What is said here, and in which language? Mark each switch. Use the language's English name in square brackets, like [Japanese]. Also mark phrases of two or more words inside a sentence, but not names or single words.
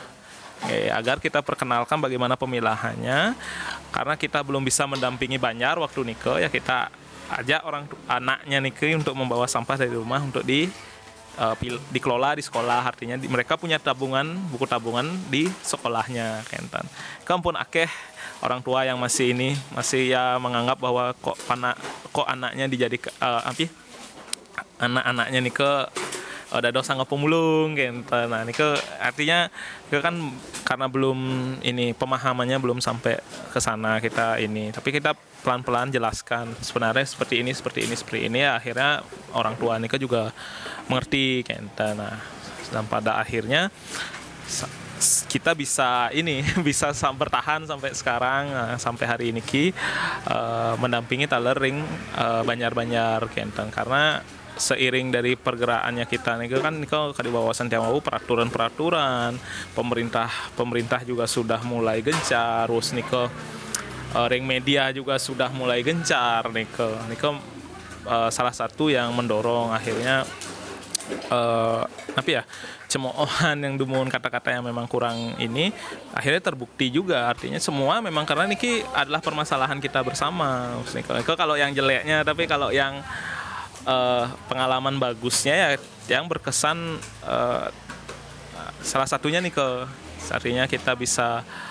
[Indonesian] Agar kita perkenalkan bagaimana pemilahannya. Karena kita belum bisa mendampingi Banjar waktu Nike, ya kita ajak anaknya Nike untuk membawa sampah dari rumah untuk dikelola di sekolah. Artinya mereka punya buku tabungan di sekolahnya, kentan. [Balinese] Kampun akeh [Indonesian] orang tua yang masih ya menganggap bahwa kok anaknya dijadikan anak-anaknya nih ada dosa ngepemulung gitu. Nah, ini artinya kan karena belum pemahamannya belum sampai ke sana kita ini. Tapi kita pelan-pelan jelaskan sebenarnya seperti ini ya akhirnya orang tua ini juga mengerti gitu. Nah, dan pada akhirnya kita bisa bisa bertahan sampai sekarang sampai hari ini mendampingi talering Banjar-Banjar gitu. Karena seiring dari pergerakannya kita nih kan di wawasan [Balinese] tiang wau [Indonesian] peraturan pemerintah juga sudah mulai gencar terus nih ring media juga sudah mulai gencar nih salah satu yang mendorong akhirnya cemoohan yang dumun kata-kata yang memang kurang ini akhirnya terbukti juga artinya semua memang karena niki adalah permasalahan kita bersama kalau yang jeleknya tapi kalau yang pengalaman bagusnya ya yang berkesan salah satunya artinya kita bisa